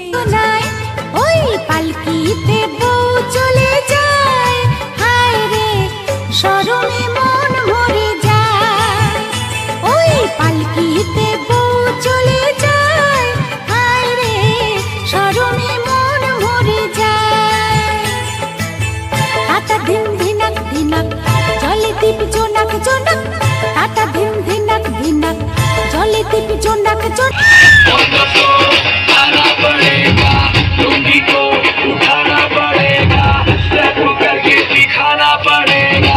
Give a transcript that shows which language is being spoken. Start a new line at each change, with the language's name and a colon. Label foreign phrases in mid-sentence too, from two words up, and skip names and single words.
Bangla: ওই পালকিতে বউ চলে যায়, হায় রে শরমে মন ভরে যায়। ওই পালকিতে বউ চলে যায়, হায় রে শরমে মন ভরে যায়। টাটা ধিন ধিনাক ধিনাক, জলে দীপ জোনাক জোনাক। টাটা ধিন ধিনাক ধিনাক, জলে দীপ জোনাক জোনাক।
Hindi: आना पड़ेगा, लुंगी को उठाना पड़ेगा, स्टेप करके दिखाना पड़ेगा।